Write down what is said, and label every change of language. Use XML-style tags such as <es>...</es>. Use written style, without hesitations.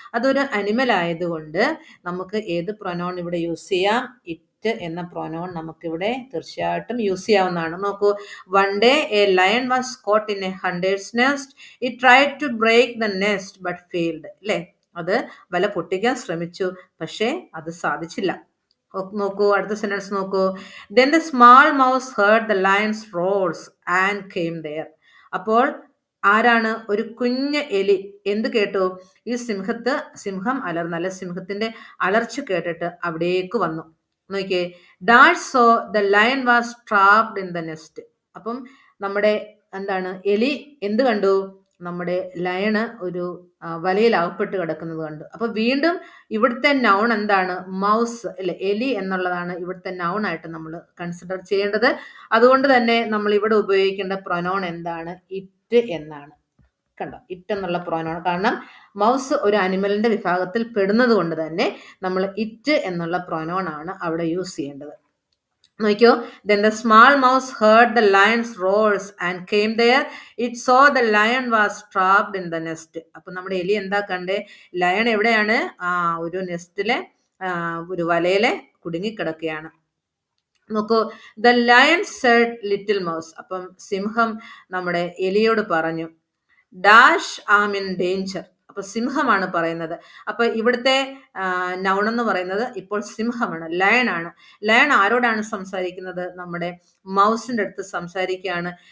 <ml>അതൊരു അനിമൽ ആയതുകൊണ്ട് നമുക്ക് ഏത് പ്രൊനൗൺ ഇവിടെ യൂസ് ചെയ്യാം, ഇറ്റ് എന്ന പ്രൊനൗൺ നമുക്കിവിടെ തീർച്ചയായിട്ടും യൂസ് ചെയ്യാവുന്നതാണ്.</ml> <en>നോക്കൂ, one day a lion was caught in a hunter's nest, it tried to break the nest but failed</en> <ml>അല്ലേ. അത് വല പൊട്ടിക്കാൻ ശ്രമിച്ചു, പക്ഷേ അത് സാധിച്ചില്ല. നോക്കൂ, അടുത്ത സെന്റൻസ് നോക്കൂ,</ml> <en>then the small mouse heard the lion's roars and came there.</en> <ml>അപ്പോൾ ആരാണ്, ഒരു കുഞ്ഞ് എലി എന്ത് കേട്ടു, ഈ സിംഹം അലർന്നല്ല, സിംഹത്തിന്റെ അലർച്ച കേട്ടിട്ട് അവിടേക്ക് വന്നു.</ml> <en>നോക്കിയേ, dash so the lion was trapped in the nest.</en> <ml>അപ്പം നമ്മുടെ എന്താണ്, എലി എന്ത് കണ്ടു, നമ്മുടെ ലയണ് ഒരു വലയിൽ അകപ്പെട്ട് കിടക്കുന്നത് കണ്ടു. അപ്പൊ വീണ്ടും ഇവിടുത്തെ നൗൺ എന്താണ്, മൗസ് അല്ലെ, എലി എന്നുള്ളതാണ് ഇവിടുത്തെ നൗൺ ആയിട്ട് നമ്മൾ കൺസിഡർ ചെയ്യേണ്ടത്. അതുകൊണ്ട് തന്നെ നമ്മൾ ഇവിടെ ഉപയോഗിക്കേണ്ട പ്രൊനൗൺ എന്താണ്, ഇറ്റ് എന്നാണ്. കണ്ടോ, ഇറ്റ് എന്നുള്ള പ്രൊനൗൺ, കാരണം മൗസ് ഒരു അനിമലിന്റെ വിഭാഗത്തിൽ പെടുന്നത് കൊണ്ട് തന്നെ നമ്മൾ ഇറ്റ് എന്നുള്ള പ്രൊനൗൺ ആണ് അവിടെ യൂസ് ചെയ്യേണ്ടത്.</ml> <en>നോക്കിയോ, then the small mouse heard the lion's roars and came there, it saw the lion was trapped in the nest.</en> <ml>അപ്പൊ നമ്മുടെ എലി എന്താ കണ്ടേ, ലയൺ എവിടെയാണ്, ഒരു നെസ്റ്റിലെ ഒരു വലയിലെ കുടുങ്ങിക്കിടക്കുകയാണ്.</ml> <en>നോക്കൂ, the lion said little mouse.</en> <ml>അപ്പം സിംഹം നമ്മുടെ എലിയോട് പറഞ്ഞു,</ml> <en>Dash am in danger.</en> <ml>അപ്പൊ സിംഹമാണ് പറയുന്നത്. അപ്പൊ ഇവിടുത്തെ നൗൺ എന്ന് പറയുന്നത് ഇപ്പോൾ സിംഹമാണ്, ലയൺ ആണ്. ലയൺ ആരോടാണ് സംസാരിക്കുന്നത്, നമ്മുടെ മൗസിന്റെ അടുത്ത് സംസാരിക്കുകയാണ്.</ml>